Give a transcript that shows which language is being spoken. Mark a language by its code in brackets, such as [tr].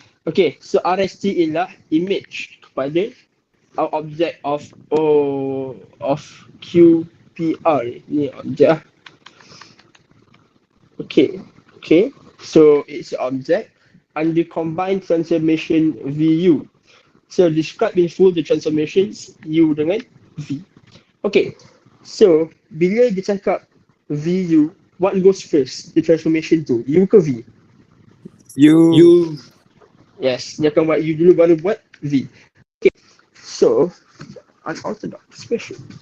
[en] Okay, so RST ialah image kepada our object of QPR. [ms] Ni objek. [en] Okay. So it's object under combined transformation VU. So describe in full the transformations U dengan V. Okay. So [ms] bila dia cakap [en] VU, what goes first? The transformation tu U ke V? You. [ms] Yes, dia akan buat U dulu baru buat V. [en] Okay. So unorthodox question.